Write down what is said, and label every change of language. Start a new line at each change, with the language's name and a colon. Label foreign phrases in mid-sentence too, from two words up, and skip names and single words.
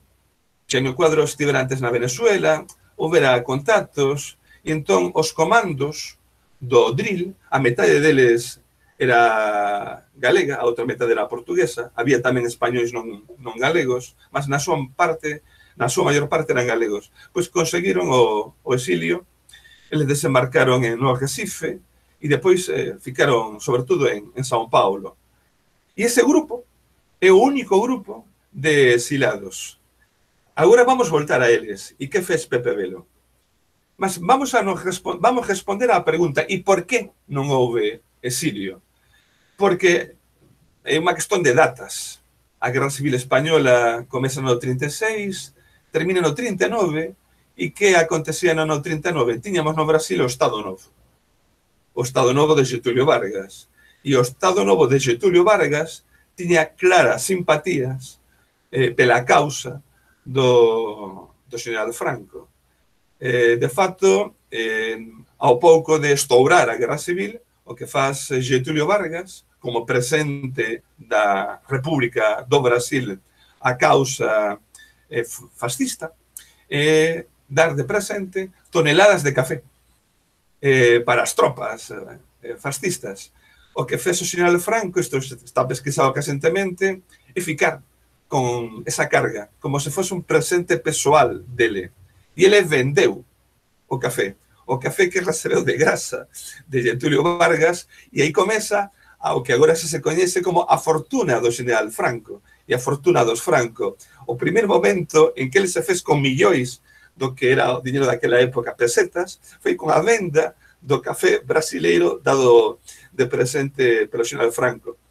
Galician: Jânio Quadros estivera antes na Venezuela, houbera contactos, e entón os comandos do drill, a metade deles era galega, a outra metade era portuguesa, había tamén españois non galegos, mas na súa maior parte eran galegos. Pois conseguiron o exilio, eles desembarcaron no Recife e depois ficaron, sobre todo, en São Paulo. E ese grupo é o único grupo de exilados. Agora vamos voltar a eles. E que fez Pepe Belo? Mas vamos responder á pregunta: e por que non houve exilio? Porque é unha questón de datas. A Guerra Civil Española comeza no 36, termina no 39, e que acontecía no 39? Tiñamos no Brasil o Estado Novo. O Estado Novo de Getúlio Vargas. E o Estado Novo de Getúlio Vargas tiña claras simpatías pela causa do general Franco. De facto, ao pouco de estourar a Guerra Civil, o que faz Getúlio Vargas, como presente da República do Brasil a causa fascista, dar de presente toneladas de café para as tropas fascistas. O que fez o general Franco, isto está pesquisado recentemente, é ficar con esa carga, como se fose un presente pessoal dele. E ele vendeu o café que recebeu de graça de Getúlio Vargas, e aí comeza ao que agora se coñece como a fortuna do general Franco e a fortuna dos Franco. O primeiro momento en que ele se fez con millóns do que era o dinheiro daquela época, pesetas, foi con a venda do café brasileiro dado de presente pelo general Franco.